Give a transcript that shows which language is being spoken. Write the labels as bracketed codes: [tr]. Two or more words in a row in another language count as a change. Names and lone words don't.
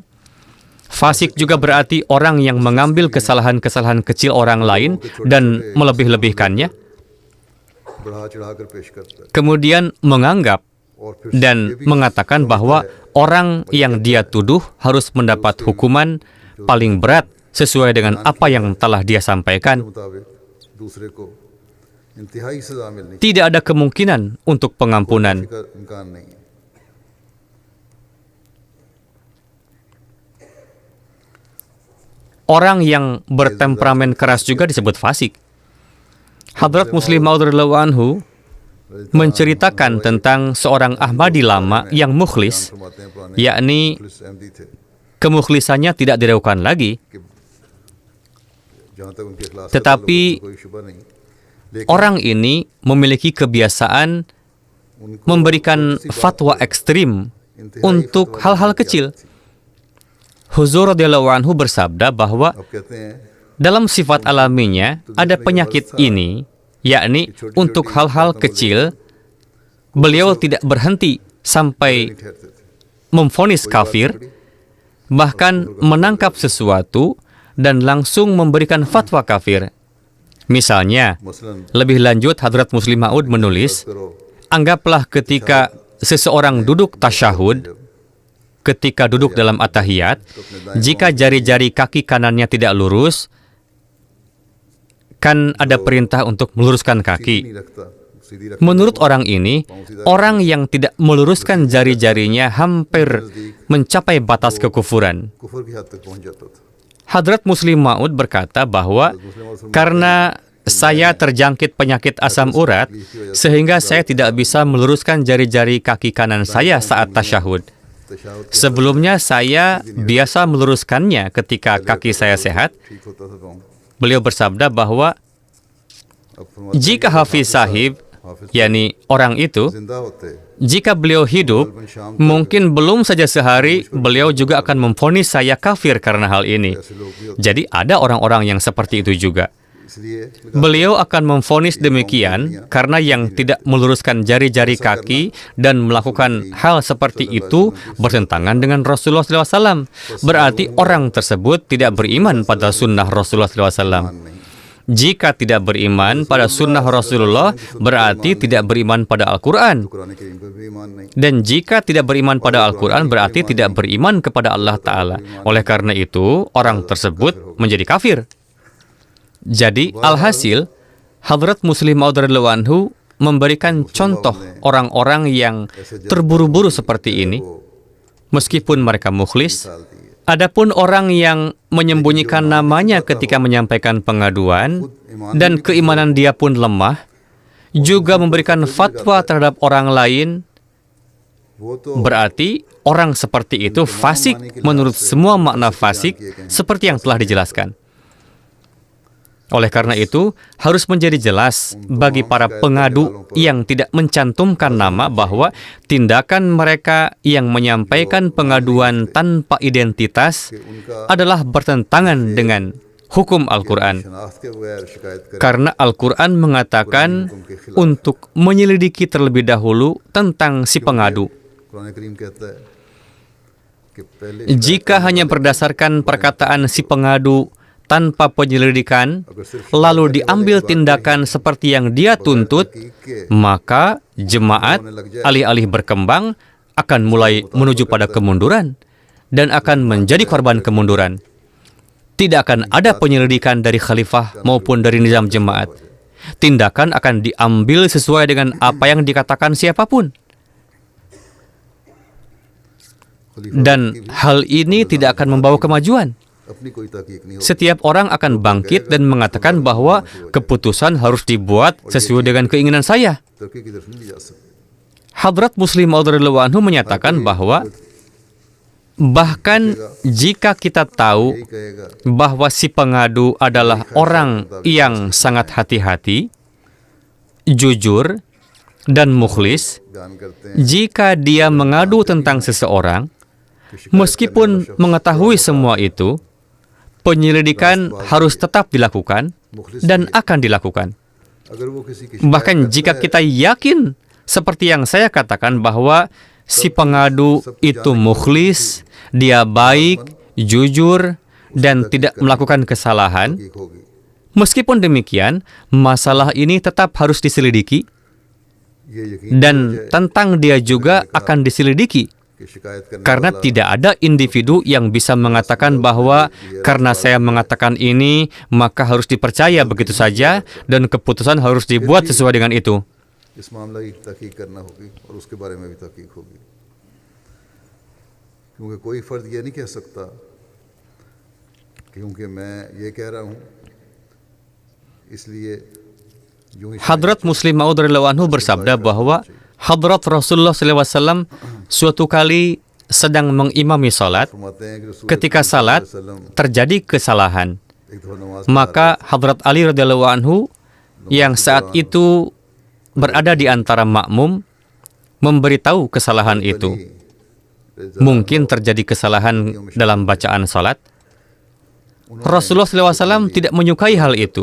[id] Fasik juga berarti orang yang mengambil kesalahan-kesalahan kecil orang lain dan melebih-lebihkannya, kemudian menganggap dan mengatakan bahwa orang yang dia tuduh harus mendapat hukuman paling berat sesuai dengan apa yang telah dia sampaikan, [ur] مطابق دوسرے کو انتہائی سزا ملنی [id] tidak ada kemungkinan untuk pengampunan. [ur] کا امکان نہیں ہے. [id] Orang yang bertemperamen keras juga disebut fasik. Hadrat Muslim Maud [ar] رضي الله عنه [id] menceritakan tentang seorang Ahmadi lama yang mukhlis, [ur] فرماتے ہیں پرانے [id] yakni [ur] پولیس احمدی تھے [id] kemukhlisannya tidak diragukan lagi, [ur] کہ جہاں تک ان کے اخلاص [id] Tetapi [ur] کا کوئی شبہ نہیں، لیکن [id] orang ini memiliki kebiasaan [ur] उनको [id] memberikan fatwa ekstrim untuk hal-hal kecil. Huzur [ar] رضي الله عنه [id] bersabda bahwa [ur] اب کہتے ہیں [id] dalam sifat alaminya ada penyakit ini, yakni untuk hal-hal kecil beliau tidak berhenti sampai [ur] نہیں ٹھہرتے تھے, [id] memvonis kafir, bahkan menangkap sesuatu dan langsung memberikan fatwa kafir. Misalnya, [ur] मसलन [id] lebih lanjut Hadrat Muslim Maud menulis, [ur] करो [id] anggaplah ketika seseorang duduk tasyahud, ketika duduk dalam atahiyat, jika jari-jari kaki kanannya tidak lurus, kan ada perintah untuk meluruskan kaki. [ur] نہیں رکھتا، سیدھی رکھتا, [id] Menurut orang ini, orang yang tidak meluruskan jari-jarinya hampir mencapai batas kekufuran. [ur] کفر کی حد تک پہنچ جاتا تھا. [id] Hadrat Muslim Maud berkata bahwa karena saya terjangkit penyakit asam urat, sehingga saya tidak bisa meluruskan jari-jari kaki kanan saya saat tasyahud. [ur] तशाहुद [id] Sebelumnya saya biasa meluruskannya ketika kaki saya sehat. [ur] ٹھیک ہوتا تھا پاؤں. [id] Beliau bersabda bahwa [ur] اب فرماتے [id] jika Hafiz Sahib, yakni orang itu, [ur] زندہ ہوتے [id] jika beliau hidup, mungkin belum saja sehari beliau juga akan memvonis saya kafir karena hal ini. [ur] ایسے لوگ بھی ہوتے, [id] Jadi ada orang-orang yang seperti itu juga. [ur] इसलिए [id] Beliau akan memvonis demikian karena yang tidak meluruskan jari-jari kaki dan melakukan hal seperti itu bertentangan dengan Rasulullah SAW. Berarti orang tersebut tidak beriman pada sunnah Rasulullah SAW. Jika tidak beriman pada sunnah Rasulullah, berarti tidak beriman pada Al-Quran. [ur] قرآن کریم پر بھی ایمان نہیں. [id] Dan jika tidak beriman pada Al-Quran, berarti tidak beriman kepada [ar] الله تعالى. [id] Oleh karena itu, orang tersebut menjadi kafir. Jadi, alhasil, Hadrat Muslim Maud [ar] رضي الله عنه [id] memberikan contoh orang-orang yang terburu-buru seperti ini, meskipun mereka mukhlis. [ur] سال دی ہے. [id] Adapun orang yang menyembunyikan namanya ketika menyampaikan pengaduan dan keimanan dia pun lemah, juga memberikan fatwa terhadap orang lain, [ur] وہ تو [id] berarti orang seperti itu fasik menurut semua makna fasik seperti yang telah dijelaskan. Oleh karena itu, harus menjadi jelas bagi para pengadu yang tidak mencantumkan nama bahwa tindakan mereka yang menyampaikan pengaduan tanpa identitas adalah bertentangan dengan hukum Al-Quran. [ur] شناخت کے بغیر شکایت کریں, [id] Karena Al-Quran mengatakan untuk menyelidiki terlebih dahulu tentang si pengadu. [ur] قرآن کریم کہتا ہے کہ پہلے [id] Jika hanya berdasarkan perkataan si pengadu tanpa penyelidikan, lalu diambil tindakan seperti yang dia tuntut, maka jemaat alih-alih berkembang akan mulai menuju pada kemunduran dan akan menjadi korban kemunduran. Tidak akan ada penyelidikan dari khalifah maupun dari nizam jemaat. Tindakan akan diambil sesuai dengan apa yang dikatakan siapapun. Dan hal ini tidak akan membawa kemajuan. [ur] اپنی کوئی تاکیک نہیں ہو. [id] Setiap orang akan bangkit dan mengatakan bahwa keputusan harus dibuat sesuai dengan keinginan saya. [ur] ترقی کی طرف نہیں جا سکتے. [id] Hadrat Muslim Maud [ar] رضي الله عنه [id] menyatakan bahwa bahkan jika kita tahu [ur] یہی کہے گا [id] bahwa si pengadu adalah orang yang sangat hati-hati, jujur, dan mukhlis, [ur] بیان کرتے ہیں [id] jika dia mengadu tentang seseorang, meskipun mengetahui semua itu, penyelidikan harus tetap dilakukan dan akan dilakukan. [ur] اگر وہ کسی کی [id] Bahkan jika kita yakin, seperti yang saya katakan bahwa si pengadu itu mukhlis, dia baik, jujur, dan tidak melakukan kesalahan, [ur] شکایت ہوگی, [id] meskipun demikian, masalah ini tetap harus diselidiki [ur] یہ یقین [id] dan tentang dia juga akan diselidiki. [ur] کہ شکایت کرنے [id] Karena [ur] वाला [id] tidak ada individu yang bisa mengatakan bahwa karena saya mengatakan ini, maka harus dipercaya begitu saja dan keputusan harus dibuat sesuai dengan itu. [ur] اس معاملہ کی تحقیق کرنا ہوگی اور اس کے بارے میں بھی تحقیق ہوگی، کیونکہ کوئی فرد یہ نہیں کہہ سکتا کیونکہ میں یہ کہہ رہا ہوں اس لیے یوں ہی [id] Hadrat Muslim Maud [ar] رضي الله عنه [id] bersabda bahwa Hadrat Rasulullah SAW suatu kali sedang mengimami salat. [ur] فرماتے ہیں کہ رسول [id] Ketika salat terjadi kesalahan, [ur] ایک دفعہ نماز [id] maka Hadrat Ali [ar] رضي الله عنه [id] yang saat itu berada di antara makmum memberitahu kesalahan itu. Mungkin terjadi kesalahan dalam bacaan salat. Rasulullah SAW tidak menyukai hal itu.